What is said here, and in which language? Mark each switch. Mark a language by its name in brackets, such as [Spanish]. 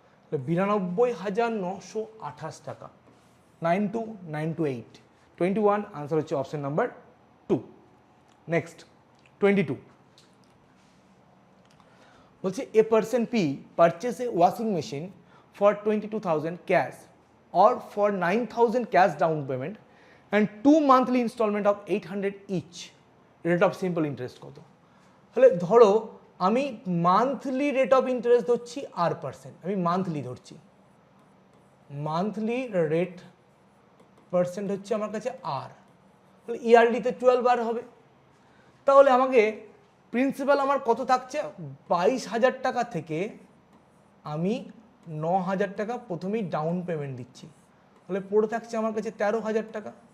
[Bangla] 92,928 টাকা। 92,928, 21 আনসার হচ্ছে option number 2। Next 22। [English] বলছে a person p purchase a washing machine for 22,000 cash or for 9,000 cash down payment and 2 monthly installment of 800 each, rate of simple interest কত? [Bangla] তাহলে ধরো আমি monthly rate of interest ধরছি R%, আমি monthly ধরছি, monthly rate percent হচ্ছে আমার কাছে R, তাহলে ইয়ারলিতে 12 হবে। তাহলে আমাকে প্রিন্সিপাল আমার কত থাকছে, 22,000 টাকা থেকে আমি 9,000 টাকা প্রথমেই ডাউন পেমেন্ট দিচ্ছি, তাহলে পড়ে থাকছে আমার কাছে 13,000 টাকা।